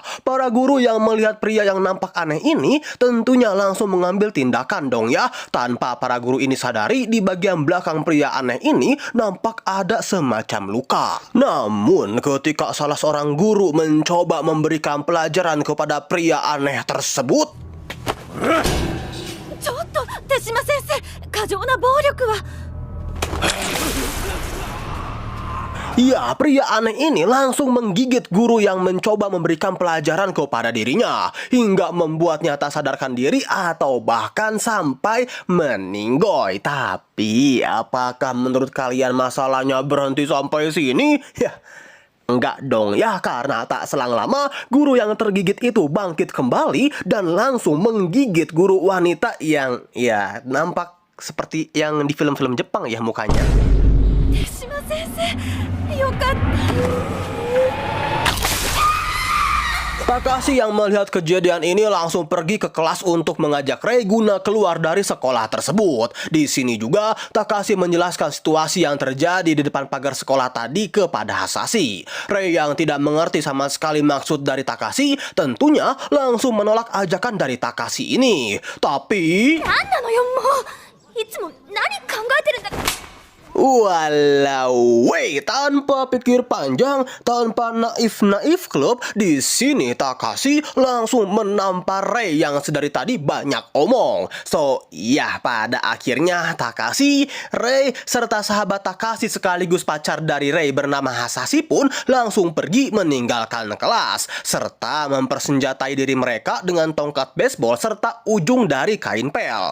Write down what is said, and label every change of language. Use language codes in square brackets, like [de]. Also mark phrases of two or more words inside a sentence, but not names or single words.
[id] Para guru yang melihat pria yang nampak aneh ini tentunya langsung mengambil tindakan dong ya. Tanpa para guru ini sadari, di bagian belakang pria aneh ini nampak ada semacam luka. Namun ketika salah seorang guru mencoba memberikan pelajaran kepada pria aneh tersebut, [ja] ちょっと手島先生、過剰な暴力は。 [id] ya, pria aneh ini langsung menggigit guru yang mencoba memberikan pelajaran kepada dirinya hingga membuatnya tak sadarkan diri atau bahkan sampai meninggoy. Tapi apakah menurut kalian masalahnya berhenti sampai sini? Ya, enggak dong ya, karena tak selang lama guru yang tergigit itu bangkit kembali dan langsung menggigit guru wanita yang ya nampak seperti yang di film-film Jepang ya mukanya. [ja] 手島先生、よかった。 [id] Takashi yang melihat kejadian ini langsung pergi ke kelas untuk mengajak Rei guna keluar dari sekolah tersebut. Di sini juga Takashi menjelaskan situasi yang terjadi di depan pagar sekolah tadi kepada Hasashi. Rei yang tidak mengerti sama sekali maksud dari Takashi tentunya langsung menolak ajakan dari Takashi ini. Tapi [ja] なんなのよもう。いつも何考えてるんだ。 [id] walau, tanpa pikir panjang, tanpa naif-naif klub, di sini Takashi langsung menampar Rei yang sedari tadi banyak omong. So, ya pada akhirnya Takashi, Rei, serta sahabat Takashi sekaligus pacar dari Rei bernama Hasashi pun langsung pergi meninggalkan kelas, serta mempersenjatai diri mereka dengan tongkat baseball serta ujung dari kain pel.